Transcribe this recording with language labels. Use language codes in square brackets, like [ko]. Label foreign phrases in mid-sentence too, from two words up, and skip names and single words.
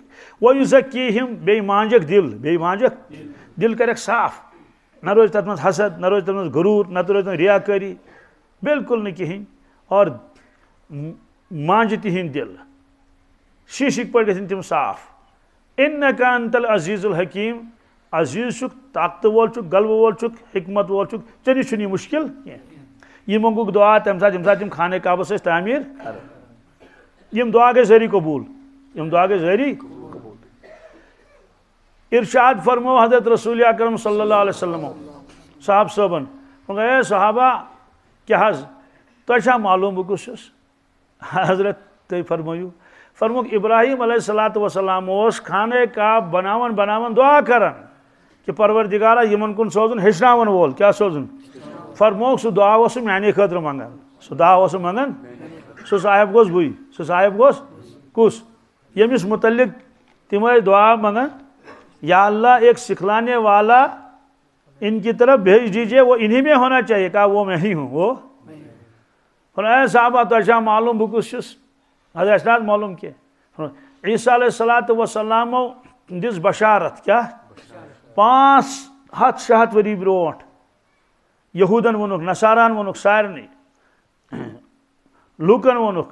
[ar] ویزکیہم. [ks] بیٚیہِ مانجکھ دل کریکھ صاف. نہ روزِ تتھ منٛز حسد، نہ روزِ تتھ منٛز غروٗر، نہ روزِ تتھ منٛز ریاکٲری. بالکل نہٕ کِہینۍ. اور مانجہِ تِہنٛدۍ دل. شیٖشٕکۍ پٲٹھۍ گژھن تِم صاف. [ar] انک انت العزیز الحکیم. [ks] عزیز چھُکھ، طاقتہٕ وول چھُکھ، غلبہٕ وول چھُکھ، حکمت وول چھُکھ. ژےٚ نِش چھُنہٕ یہِ مُشکل کینٛہہ. یہِ منٛگُکھ دعا تمہِ ساتہٕ یِم خانہ کعبس ٲسۍ تعمیٖر کران. یِم دعا گٔے ذٔری قبوٗل. یِم دعا گٔے ذٔری قبوٗل. ارشاد فرمو حضرت رسول اکرم [ar] صلی اللہ علیہ وسلم [ks] صاحب صٲبن. اے صحابہ کیٛاہ حظ تۄہہِ چھا معلوٗم بہٕ کُس چھُس؟ حضرت تُہۍ فرمٲیِو. فرموکھ ابراہیم [ar] علیہ الصلوۃ والسلام [ks] اوس خانہ کعب بناوان دعا کران کہ پروردگارا یمن کُن سوزُن ہیٚچھناون وول. کیٛاہ سوزُن؟ فرموکھ سُہ دعا اوس سُہ میانے خٲطرٕ منگان. سُہ دعا اوس سُہ منگان. سُہ صاحب گوٚژھ بٕے. سُہ صاحب گوٚژھ کُس؟ ییٚمِس متعلق تِم ٲسۍ دعا منگان [ur] یا اللہ ایک سکھلانے والا ان کی طرف بھیج دیجیے، وہ انہی میں ہونا چاہیے. کہا وہ میں ہی ہوں. [ks] وہ اے صحابہ تۄہہِ چھا معلوم بہٕ کُس چھُس؟ حضرت اَسہِ نہ حظ معلوم کینٛہہ. عیسیٰ [ar] علیہ الصلوۃ والسلامو [ks] دِژ بشارت. کیٛاہ؟ 500-600 ؤری برونٛٹھ. یہوٗدن ووٚنُکھ، نصاران ووٚنُکھ، سارنٕے لوٗکن ووٚنُکھ.